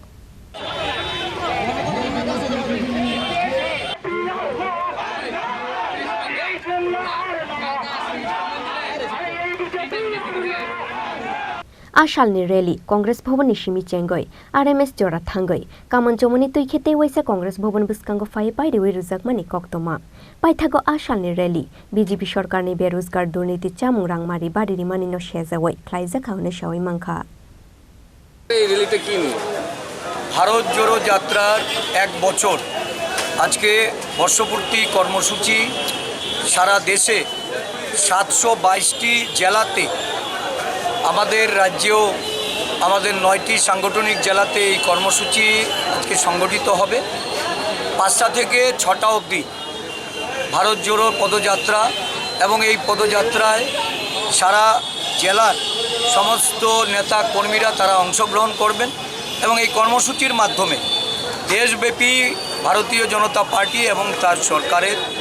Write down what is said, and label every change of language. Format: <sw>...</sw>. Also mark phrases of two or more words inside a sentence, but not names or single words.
<brx>आशालनि रैली कांग्रेस भवन सिमी चेंगै आरएमएस जरा थांगै कामन जमनि तुइखेते वैसा कांग्रेस भवन बुस्कांगो फाइ पाइरेवे रुजाकमानि कक्तमा पाइथागो आशालनि रैली बीजेपी सरकारनि बेरोजगार दुर्नीति चामुं रांमारि बादिरि मानिनो शेजावै ख्लाइजाखावनो शावै मांखा</brx> <bn>এই র্যালিতে কি নিয়ে ভারত জোড়ো যাত্রার এক বছর আজকে বর্ষপূর্তি কর্মসূচি সারা দেশে 722টি জেলাতে আমাদের রাজ্যেও আমাদের 9টি সাংগঠনিক জেলাতে এই কর্মসূচি আজকে সংগঠিত হবে 5টা থেকে 6টা অবধি ভারত জোড়ো পদযাত্রা এবং এই পদযাত্রায় সারা জেলার সমস্ত নেতা কর্মীরা তারা অংশগ্রহণ করবেন এবং এই কর্মসূচির মাধ্যমে দেশব্যাপী ভারতীয় জনতা পার্টি এবং তার সরকারের</bn>